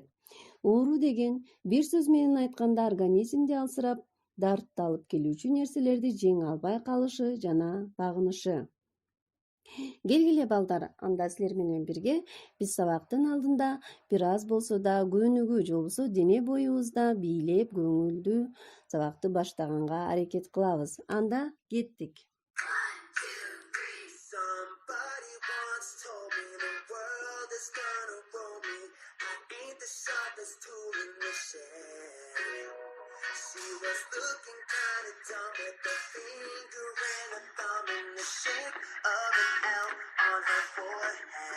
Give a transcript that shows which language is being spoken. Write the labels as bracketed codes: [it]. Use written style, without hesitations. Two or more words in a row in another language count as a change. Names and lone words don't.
[ky] Оору деген бир сөз менен айтканда организмди алсырап, дартты алып келүүчү нерселерди жеңе албай калышы жана багынышы. Келгиле балдар, анда силер менен бирге биз сабактын алдында бир аз болсо да көнүгүү же болбосо дене боюбузда бийлеп көңүлдүү сабакты баштаганга аракет кылабыз. Анда кеттик. [en] She was looking kinda dumb with a finger and a thumb in the shape of an L on her forehead.